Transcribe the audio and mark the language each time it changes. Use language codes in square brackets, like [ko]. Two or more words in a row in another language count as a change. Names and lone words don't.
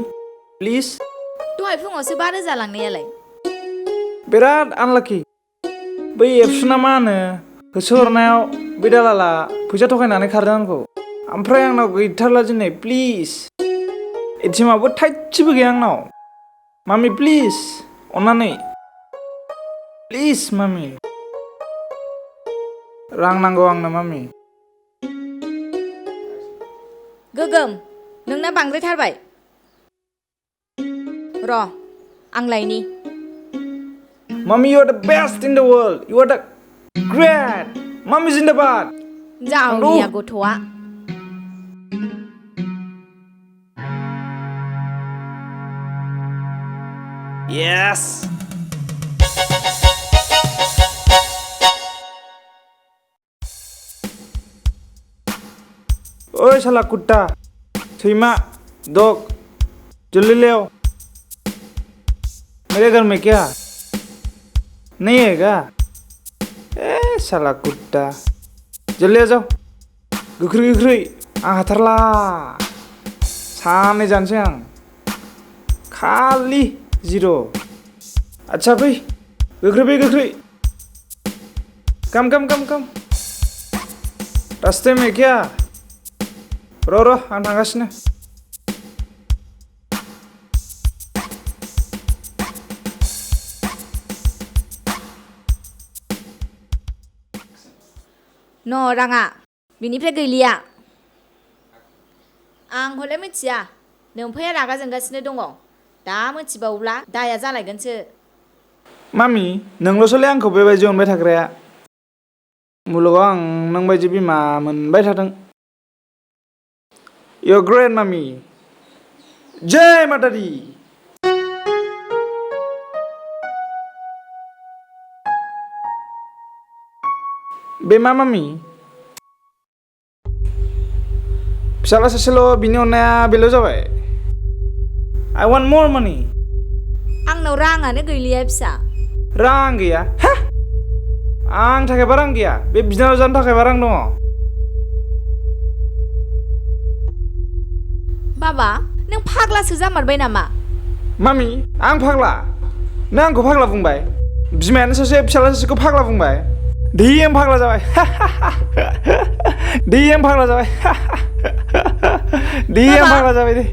[en] Please. [brx] दहाय फुङावसो 5,000 लांनायालाय बिराद आनलाकि बै एबसुना मा होनो होसोहरनायाव बै दालाला फैसा थगायनानै खारदों आंखौ ओमफ्राय आंनाव गैथारला दिनै प्लिज एटिएमाबो थाइसेबो गैया आंनाव मामि प्लिज अन्नानै प्लिज मामि रां नांगौ आंनो मामि गोगोम नोंना बांद्रायथारबाय र' आं लायनि [en] Mommy, you are the best in the world. You are the great. Mommy Zindabad. [brx] जावनिया गथ'आ [en] Yes. [hi] ओए साला कुत्ता. [en] Sima, dog. [hi] जल्दी ले आओ मेरे घर में क्या नहीं है क्या ए साला कुत्ता जल्दी आ जाओ [brx] गोख्रै आं हाथारला सानै जानोसै आं खालि 0 अच्छा फै गोख्रै [hi] कम रास्ते में क्या [brx] र' आं थांगासिनो न' राङा बिनिफ्राय गैलिया आं हले मिथिया नोमफैया रागा जोंगासिनो दङ दा मिथिबावब्ला दाया जालायगोनसो मामि नोंल'सोलै आंखौ बेबायदि अनबाय थाग्राया मुलुगाव आं नों बायदि बिमा मोनबाय थादों [en] You're great [brx] मामि [hi] जय माता दी [brx] बे मा मामि फिसाला सासेल' बिनि अननाया बेल' जाबाय [en] I want more money [brx] आंनाव राङानो गैलिया फिसा रां गैया हा आं थाखायबा रां गैया बे बिनानाव जानो थाखायबा रां दङ बाबा नों फाग्लासो जामारबाय नामा मामि आं फाग्ला नों आंखौ फाग्ला बुंबाय बिमायानो सासे फिसाला सासेखौ फाग्ला बुंबाय DM फाग्ला जाबाय DM फाग्ला जाबाय DM फाग्ला जाबाय दे